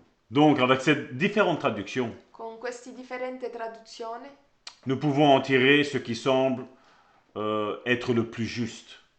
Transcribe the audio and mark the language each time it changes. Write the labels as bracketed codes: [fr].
[fr] Donc, avec ces différentes traductions, [it] Con queste differenti traduzioni [fr] nous pouvons en tirer ce qui semble être le plus juste.